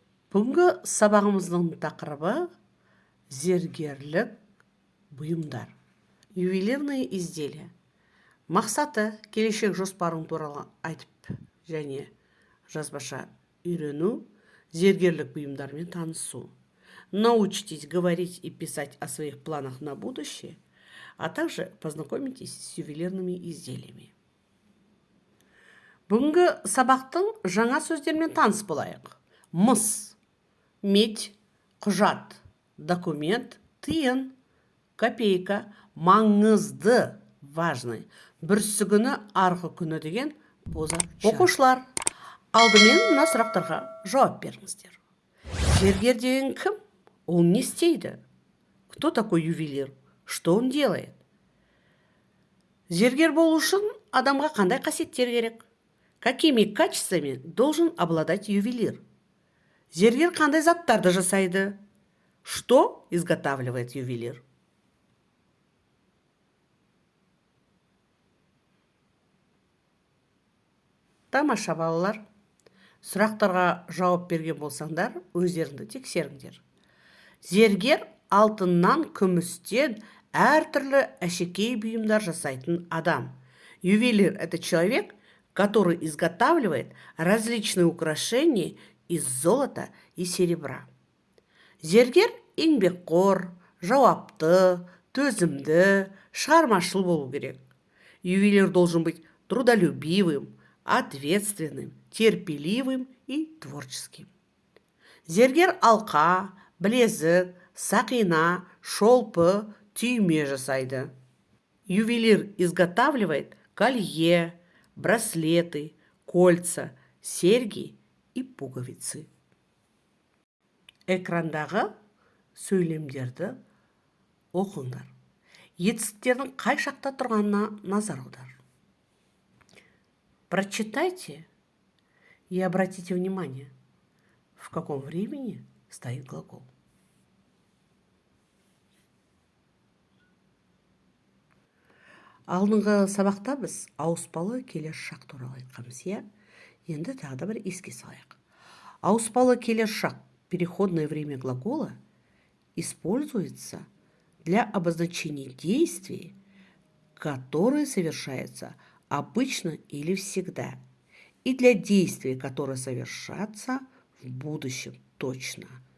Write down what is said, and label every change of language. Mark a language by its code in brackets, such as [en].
[kk] Бүгінгі сабағымыздың тақырыбы зергерлік бұйымдар. [ru] Ювелирные изделия. [kk] Мақсаты келешек жоспарың туралы айтып және жазбаша үйрену, зергерлік бұйымдармен танысу. [ru] Научитесь говорить и писать о своих планах на будущее, а также познакомитесь с ювелирными изделиями. [kk] Бүгінгі сабақтың жаңа сөздермен таныс болайық. Мыс, медь, құжат, документ, тиын, копейка, маңызды, важный, бүрсігіні арғы күні деген боза. Оқушылар, алдымен мына сұрақтарға жауап беріңіздер. Зергер деген кім? Ол не істейді? [ru] Кто такой ювелир? Что он делает? [kk] Зергер болу үшін адамға қандай қасиеттер керек? [ru] Какими качествами должен обладать ювелир? [kk] Зергер қандай заттарды жасайды? [ru] Что изготавливает ювелир? [kk] Тамаша балалар, сұрақтарға жауап берген болсаңдар, өздеріңді тексеріңдер. Зергер алтыннан, күмістен әртүрлі әшекей бұйымдар жасайтын адам. [ru] Ювелир – это человек, который изготавливает различные украшения из золота и серебра. [kk] Зергер еңбекқор, жауапты, төзімді, шығармашыл болу керек. [ru] Ювелир должен быть трудолюбивым, ответственным, терпеливым и творческим. [kk] Зергер алқа, білезік, сақина, шолпы, түйме жасайды. [ru] Ювелир изготавливает колье, браслеты, кольца, серьги и пуговицы. [kk] Экрандағы сөйлемдерді оқыңдар. Етістіктердің қай шақта тұрғанына назар аудар. [ru] Прочитайте и обратите внимание, в каком времени стоит глагол. [kk] Алдыңғы сабақта біз ауыспалы келер шақ туралы айтқанбыз, иә? Енді тағы да бір еске салайық. Ауыспалы келер шақ, [ru] переходное время глагола, используется для обозначения действий, которые совершаются обычно или всегда, и для действий, которые совершатся в будущем точно.